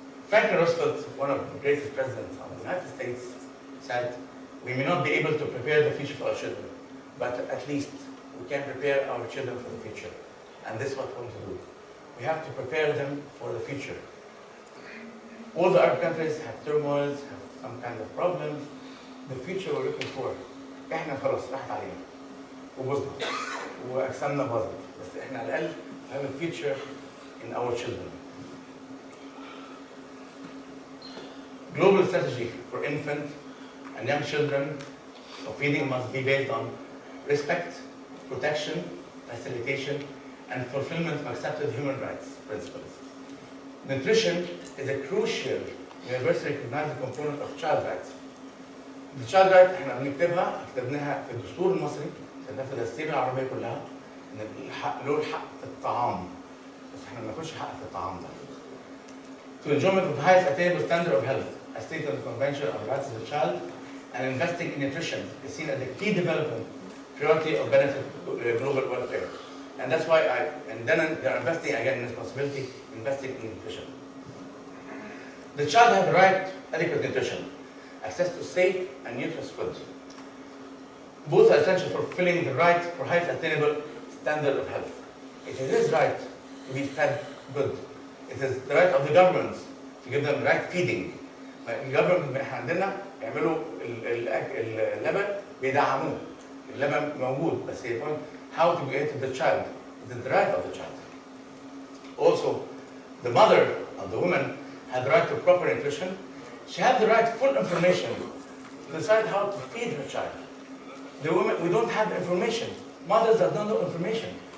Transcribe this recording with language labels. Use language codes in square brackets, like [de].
[en] Franklin Roosevelt, one of the greatest presidents of the United States, said, "We may not be able to prepare the future for our children, but at least we can prepare our children for the future." And this is what we want to do. We have to prepare them for the future. All the Arab countries have turmoils, have some kind of problems. The future we're looking for. [ar] احنا خلاص راحت علينا وبوظنا واجسامنا باظت، بس احنا على الاقل [en] have a future in our children. Global strategy for infant and young children of feeding must be based on respect, protection, facilitation, and fulfillment of accepted human rights principles. Nutrition is a crucial, universally recognized component of child rights. The child right [ar] احنا كتبناها في الدستور المصري، كتبناها في الدساتير العربية كلها، إن له الحق في الطعام، بس احنا ما بناخدش حق في الطعام ده. [en] To enjoyment of the highest attainable standard of health, as stated in the Convention on the Rights of the Child, and investing in nutrition is seen as a key development priority of benefit global welfare. And that's why they're investing again in responsibility, investing in nutrition. The child has the right to adequate nutrition, access to safe and nutritious food. Both are essential for fulfilling the right for highest attainable standard of health. It is his right to be fed good. It is the right of the governments to give them right feeding. The government [ar] عندنا يعملوا اللبن بيدعموه. اللبن موجود بس هي [en] point how to get to the child. It is the right of the child. Also, the mother of the woman has the right to proper nutrition. She has the right to full information to decide how to feed her child. The women, we don't have information. Mothers do not know information.